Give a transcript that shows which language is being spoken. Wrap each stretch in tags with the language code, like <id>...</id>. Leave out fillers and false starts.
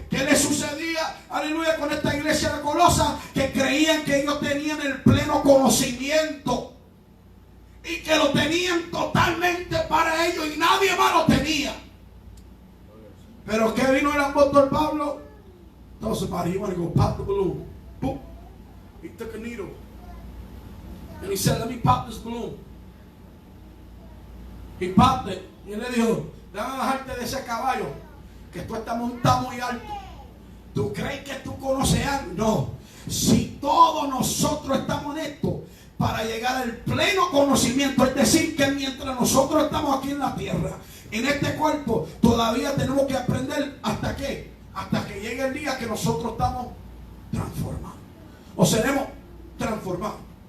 <es>¿Qué le sucedía? Aleluya, con esta iglesia de Colosas, que creían que ellos tenían el pleno conocimiento y que lo tenían totalmente para ellos y nadie más lo tenía. Pero ¿qué vino el apóstol Pablo?</es> <en>Told somebody, you want to go pop the balloon. Boom. He took a needle and he said, let me pop this balloon. He popped it.</en> <es>Y él le dijo: déjame bajarte de ese caballo, que tú estás montado muy alto. ¿Tú crees que tú conoces algo? No. Si todos nosotros estamos en esto para llegar al pleno conocimiento, es decir, que mientras nosotros estamos aquí en la tierra, en este cuerpo, todavía tenemos que aprender hasta que llegue el día que nosotros estamos transformados o seremos transformados.</es>